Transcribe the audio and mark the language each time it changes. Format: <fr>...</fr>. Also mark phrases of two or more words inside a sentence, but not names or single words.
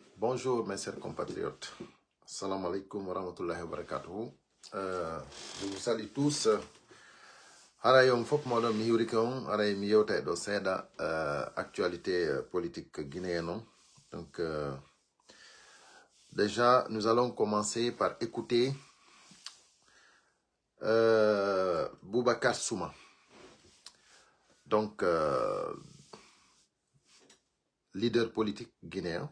<fr>Bonjour mes chers compatriotes.</fr> <ar>السلام عليكم ورحمة الله وبركاته.</ar> <fr>Je vous salue tous.</fr> <ff>Harayom fop modon mi hurikon haray mi yewta do seda</ff> <fr>actualité politique guinéenne. Donc déjà nous allons commencer par écouter Boubacar Souma. Donc leader politique guinéen.</fr>